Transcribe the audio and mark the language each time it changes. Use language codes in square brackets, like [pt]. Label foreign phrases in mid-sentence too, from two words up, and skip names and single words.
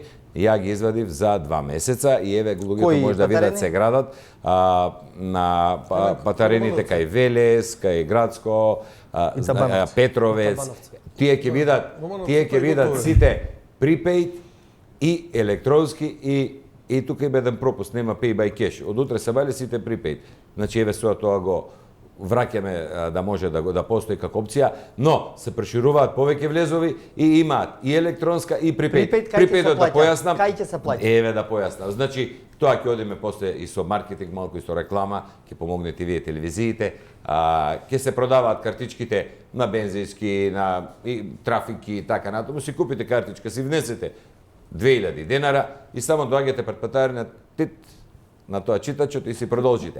[mk] Ја ги извадив за 2 месеца и еве луѓето може да видат се градат на патарените кај Велес, кај Градско, Петровец. Тие ќе видат сите prepaid и електронски и тука има еден пропуст, нема [en] pay by cash. [mk] Од утре се бајле сите prepaid. Значи еве со тоа го враќаме да може да постои како опција, но се прошируваат повеќе влезови и имаат и електронска и prepaid. Prepaid да појаснам. Кај ќе се плаќа? Еве да појаснам. Значи тоа ќе одиме после и со маркетинг, малку и со реклама, ќе помогнете вие телевизиите, ќе се продаваат картичките на бензински, на трафики и така натаму, си купите картичка, си внесете 2000 денара и само доаѓате пред патарина на тоа читачот и си продолжите.